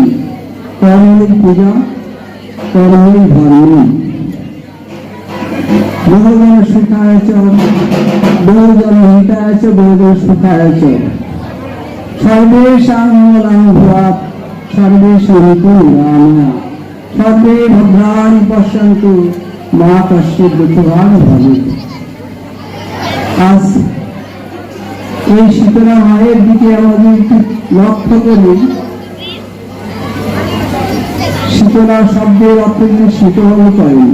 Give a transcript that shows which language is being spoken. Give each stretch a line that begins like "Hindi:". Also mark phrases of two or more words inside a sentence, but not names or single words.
Bangla: কর্মের পূজা কর্মের ধর্ম।
Sanskrit: বহুজন সুখায় চ বহুজন হিতায় চ বহুজন সুখায় চ সর্বেষাং মঙ্গলাং ভূয়াৎ সর্বেষান্তু নিরাময়া সর্বে ভদ্রাণি পশ্যন্তু মা কশ্চিৎ দুঃখভাগ্ ভবেৎ।
Bangla: আজ এই শীতলা মায়ের দিকে আমাদের লক্ষ্য করি। শীতলা শব্দের অর্থ কিন্তু শীতল করেন।